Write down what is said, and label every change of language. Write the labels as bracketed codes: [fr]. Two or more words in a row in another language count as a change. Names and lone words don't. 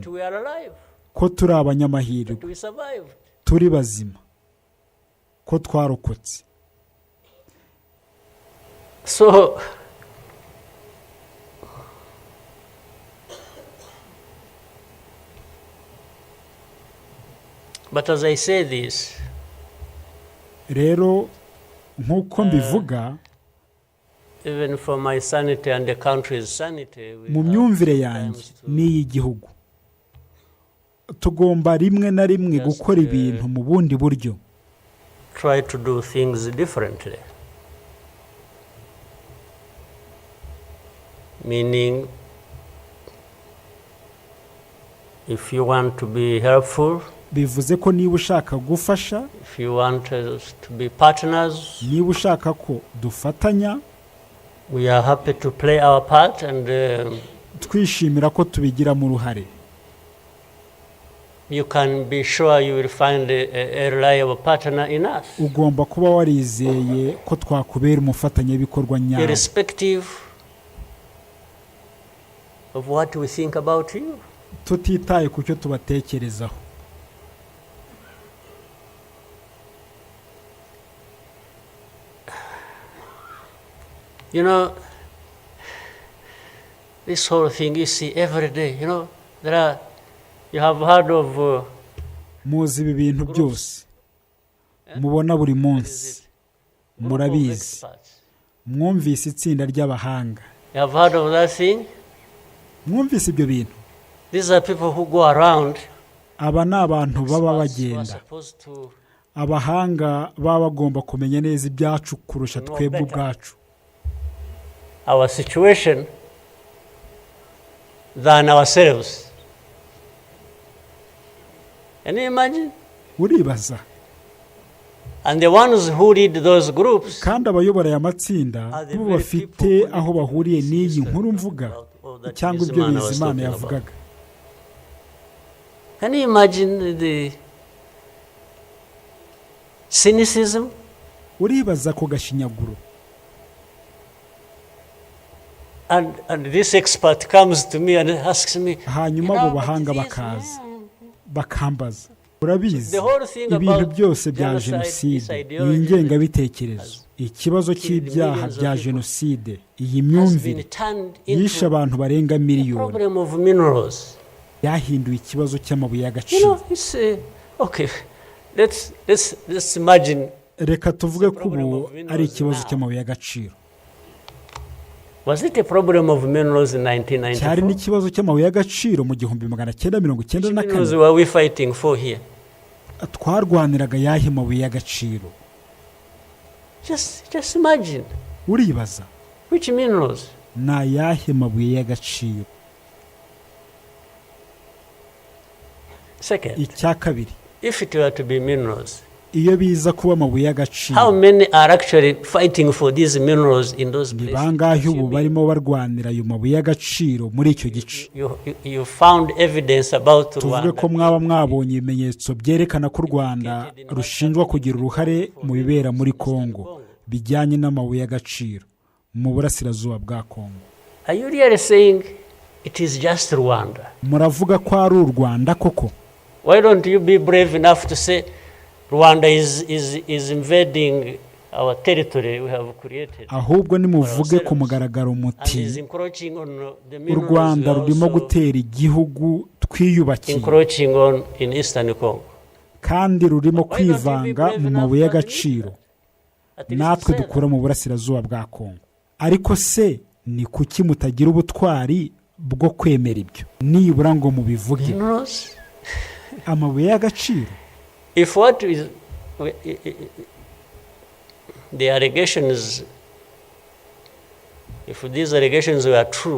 [en] We are alive. [rw] Ko turi abanyamahirwe. [en] We survived. [rw] Turi bazima. Ko twarokotse. [en] So but as I say this, [rw] rero nkuko mbivuga, [en] even for my sanity and the country's sanity, [rw] mu myumvire yanjye n'iy'igihugu tugomba rimwe na rimwe gukora ibintu mu bundi buryo. [en] Try to do things differently. Meaning, if you want to be helpful, [rw] bivuze ko niba ushaka gufasha, [en] if you want us to be partners, [rw] niba ushaka ko dufatanya, [en] we are happy to play our part and [rw] twishimira ko tubigiramo uruhare. [en] You can be sure you will find a reliable partner in us. [rw] Ugomba kuba warizeye ko twakubera umufatanyabikorwa nyawe. [en] Irrespective of what we think about you. [rw] Tutitaye ku cyo tubatekerezaho. [en] You know, this whole thing you see every day, you know, you have heard of [rw] muzi ibi bintu byose mubona buri munsi, murabizi, mwumvise itsinda ry'abahanga. [en] You have heard of that thing? [rw] Mwumvise ibyo bintu. [en] These are people who go around. [rw] Aba ni abantu baba bagenda. Abahanga baba bagomba kumenya neza ibyacu kurusha twebwe ubwacu. [en] Our situation than ourselves. Can you imagine? [rw] Uribaza. [en] And the ones who lead those groups, [rw] kandi abayobora aya matsinda bo bafite aho bahuriye n'iyi nkuru mvuga cyangwa ibyo Bizimana yavugaga. [en] Can you imagine the cynicism? [rw] Uribaza ko gashinyaguro. [en] And this expert comes to me and asks me, [rw] hanyuma abo bahanga bakaza bakambaza, urabizi ibintu byose bya jenoside, iyi ngengabitekerezo, ikibazo cy'ibyaha bya jenoside, iyi myumvire yishe abantu barenga miliyoni, yahinduye ikibazo cy'amabuye y'agaciro. [en] Okay, let's imagine. [rw] Reka tuvuge ko ubu ari ikibazo cy'amabuye y'agaciro. [en] Was it a problem of minerals in 1994? [rw] cyari n'ikibazo cy'amabuye y'agaciro mu 1994. [en] Minerals were we fighting for here? [rw] Twarwaniraga yahe mabuye y'agaciro? [en] Just imagine. [rw] Uribaza [en] Which minerals? [rw] na yahe mabuye y'agaciro? [en] Second, [rw] icya kabiri, [en] if it were to be minerals, [rw] iyo biza kuba amabuye [en] how [rw] y'agaciro, [en] many are actually fighting for these minerals in those [rw] ni [en] places? [rw] bangahe ubu barimo barwanira ayo mabuye y'agaciro muri icyo gice? [en] You found evidence about [rw] tuvuge ko [en] Rwanda. [rw] mwaba mwabonye ibimenyetso byerekana ko u Rwanda rushinjwa kugira uruhare mu bibera muri Kongo bijyanye n'amabuye y'agaciro mu burasirazuba bwa Kongo. [en] Are you really saying it is just Rwanda? [rw] Muravuga ko ari u Rwanda koko? [en] Why don't you be brave enough to say Rwanda is invading our territory we have created? [rw] Ahubwo nimuvuge ku mugaragaro [en] And is [rw] muti [en] encroaching on the [rw] u [en] minerals [rw] Rwanda [en] we [rw] rurimo [en] also [rw] gutera igihugu twiyubakiye [en] encroaching on in Eastern Congo. [rw] kandi rurimo kwivanga mu mabuye y'agaciro [en] At least [rw] natwe [en] say that. [rw] dukura mu burasirazuba bwa Kongo. Ariko se ni kuki mutagira ubutwari bwo kwemera ibyo nibura ngo mubivuge? [en] Minerals? [rw] Amabuye y'agaciro, [en] If what is the allegations, if these allegations were true,